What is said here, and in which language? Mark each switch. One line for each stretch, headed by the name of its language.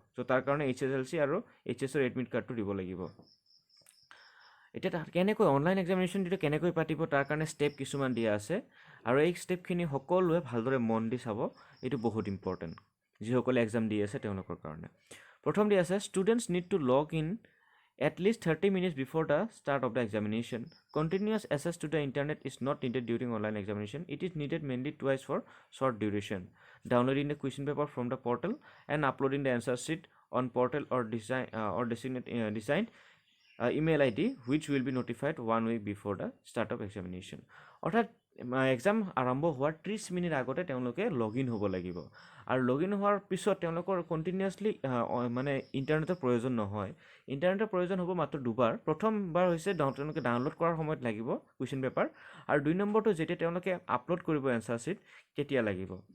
Assamese: চ' তাৰ কাৰণে HSLC আৰু HSৰ এডমিট কাৰ্ডটো দিব লাগিব। এতিয়া কেনেকৈ অনলাইন এক্সামিনেশ্যন দিলে কেনেকৈ পাতিব তাৰ কাৰণে ষ্টেপ কিছুমান দিয়া আছে, আৰু এই ষ্টেপখিনি সকলোৱে ভালদৰে মন দি চাব, এইটো বহুত ইম্পৰ্টেণ্ট যিসকলে এক্সাম দি আছে তেওঁলোকৰ কাৰণে। প্ৰথম দি আছে
English: Students need to log in at least 30 minutes before the start of the examination. Continuous access to the internet is not needed during online examination. It is needed mainly twice for short duration. Downloading the question paper from the portal and uploading the answer sheet on portal or designed email ID which will be notified 1 week before the start of examination.
Assamese: অৰ্থাৎ exam আৰম্ভ হোৱাৰ 30 minute আগতে তেওঁলোকে লগ in হ'ব লাগিব, আৰু লগ in হোৱাৰ পিছত তেওঁলোকৰ কণ্টিনিউৱাছলি মানে ইণ্টাৰনেটৰ প্ৰয়োজন নহয়। ইণ্টাৰনেটৰ প্ৰয়োজন হ'ব মাত্ৰ দুবাৰ। প্ৰথমবাৰ হৈছে তেওঁলোকে ডাউনলোড কৰাৰ সময়ত লাগিব কুৱেশ্যন পেপাৰ, আৰু 2 নম্বৰটো যেতিয়া তেওঁলোকে আপলোড কৰিব এনচাৰ শ্বীট তেতিয়া লাগিব।